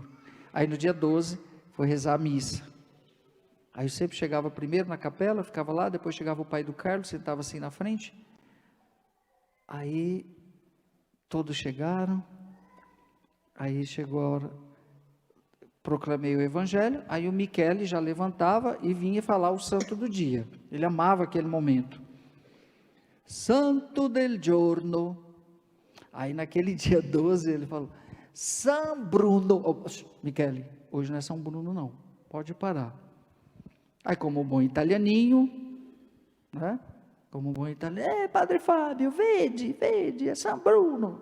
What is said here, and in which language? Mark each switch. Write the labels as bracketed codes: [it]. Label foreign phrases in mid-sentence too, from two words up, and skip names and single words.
[pt] Aí no dia 12 foi rezar a missa. Aí eu sempre chegava primeiro na capela, ficava lá, depois chegava o pai do Carlos, sentava assim na frente. Aí todos chegaram, aí chegou a hora, proclamei o evangelho, aí o Michele já levantava e vinha falar o santo do dia. Ele amava aquele momento. [it] Santo del giorno. [pt] Aí naquele dia 12 ele falou, San Bruno. Michele, hoje não é São Bruno não, pode parar. Aí como bom italianinho, né? Como bom italiano, Padre Fábio, vede, é São Bruno.